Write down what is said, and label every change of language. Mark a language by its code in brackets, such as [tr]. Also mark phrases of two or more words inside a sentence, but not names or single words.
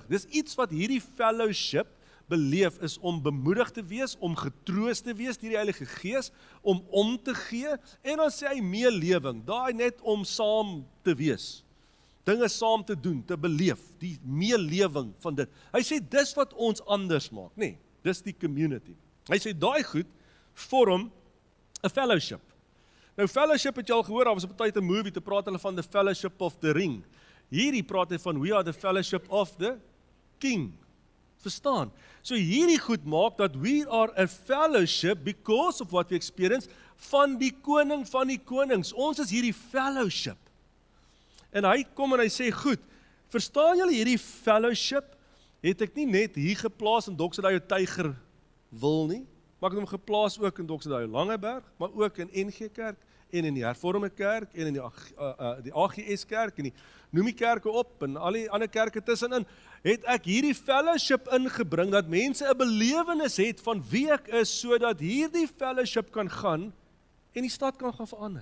[af] Dis iets wat hierdie fellowship beleef, is om bemoedig te wees, om getroos te wees deur die Heilige Gees, om te gee, en dan sê hy meelewing, daai net om saam te wees, dinge saam te doen, te beleef, die meelewing van dit. Hy sê, dis wat ons anders maak, nee, dis die community. Hy sê, daai goed vorm 'n fellowship. Nou fellowship het jy al gehoor, daar was op 'n tyd 'n movie te praat hulle van [en] the fellowship of the ring. [af] Hierdie praat hy van [en] we are the fellowship of the king. [af] Verstaan? So hierdie goed maak dat [en] we are a fellowship because of what we experience [af] van die koning van die konings. Ons is hierdie fellowship. En hy kom en hy sê, goed, verstaan julle hierdie fellowship? Het ek nie net hier geplaas in Doksedai Tyger wil nie, maar ek het hom geplaas ook in Doksedai Langeberg, maar ook in NG Kerk, en in die Hervormde Kerk, en in die AGS Kerk, en die noem die kerke op, en al die ander kerke tussenin, het ek hierdie fellowship ingebring, dat mense 'n belewenis het van wie ek is, sodat hierdie fellowship kan gaan, en die stad kan gaan verander.